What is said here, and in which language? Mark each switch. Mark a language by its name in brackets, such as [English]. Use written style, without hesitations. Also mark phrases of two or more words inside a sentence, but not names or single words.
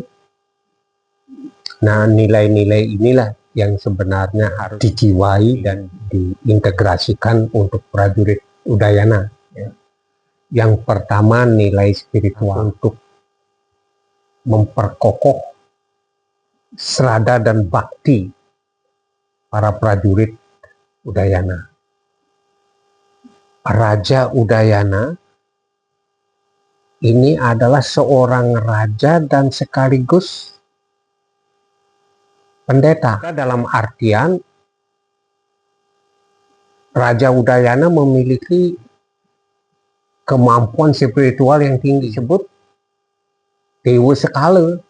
[Indonesian] Nah, nilai-nilai inilah yang sebenarnya harus dijiwai dan diintegrasikan untuk prajurit Udayana. Ya. Yang pertama, nilai spiritual untuk memperkokoh serada dan bakti para prajurit Udayana. Raja Udayana ini adalah seorang raja dan sekaligus pendeta. Dalam artian Raja Udayana memiliki kemampuan spiritual yang tinggi, disebut Dewa Sekala.